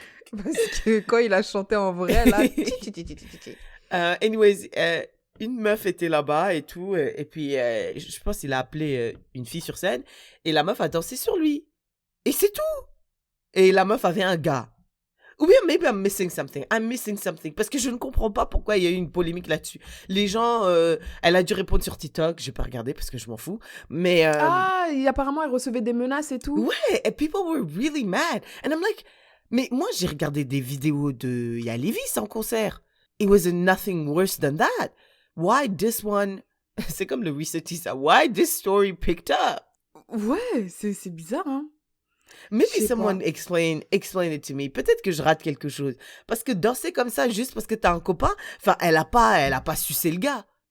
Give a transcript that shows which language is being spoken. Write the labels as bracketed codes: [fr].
[fr] Parce que quand il a chanté en vrai, là... Anyways, une meuf était là-bas et tout, et puis je pense qu'il a appelé une fille sur scène, et la meuf a dansé sur lui. Et c'est tout. Et la meuf avait un gars. Ou bien, [en] maybe I'm missing something. [fr] Parce que je ne comprends pas pourquoi il y a eu une polémique là-dessus. Les gens, elle a dû répondre sur TikTok. J'ai pas regardé parce que je m'en fous. Mais... apparemment, elle recevait des menaces et tout. [en] Ouais, and people were really mad. And I'm like... [fr] Mais moi, j'ai regardé des vidéos de Yalivis en concert. [en] It was nothing worse than that. Why this one... [fr] C'est comme le research ça. [en] Why this story picked up? [fr] Ouais, c'est bizarre, hein. [en] Maybe someone explain it to me. [fr] Peut-être que je rate quelque chose. Parce que danser comme ça, juste parce que t'as un copain, enfin, elle a pas sucé le gars.